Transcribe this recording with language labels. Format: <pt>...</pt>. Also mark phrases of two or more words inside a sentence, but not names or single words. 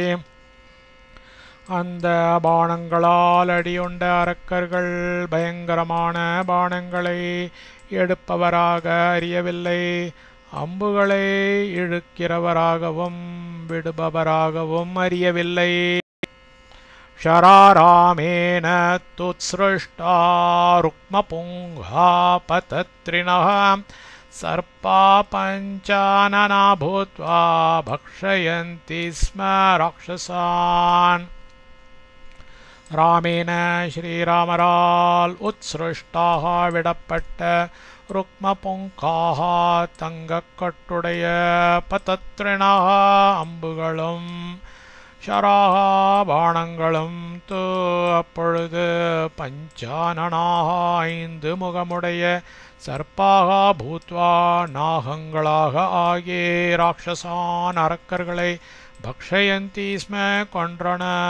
<ta>அந்த பாணங்களால் அடியுண்ட அரக்கர்கள் பயங்கரமான பாணங்களை எடுப்பவராக அறியவில்லை. அம்புகளை இழுக்கிறவராகவும் விடுபவராகவும் அறியவில்லை.</ta> <sa>शरारामेण तुत्सृष्टा रुक्मपुङ्गा पतत्रिणः सर्पा पञ्चानना भूत्वा भक्षयन्ति स्म राक्षसान्.</sa> <ta>ராமேன ஸ்ரீராமரால் உத்ஸ்ருஷ்டாக விடப்பட்ட ருக்மபுங்காக தங்கக்கட்டுடைய பதத்ரிணாக அம்புகளும் ஷராக பாணங்களும் தூ அப்பொழுது பஞ்சானனாக 5 முகமுடைய சர்ப்பாக பூத்வா நாகங்களாக ஆகிய ராட்சசான் அரக்கர்களை</ta> <sa>भक्षयन्ति स्म</sa> <ta>கொன்றன.</ta>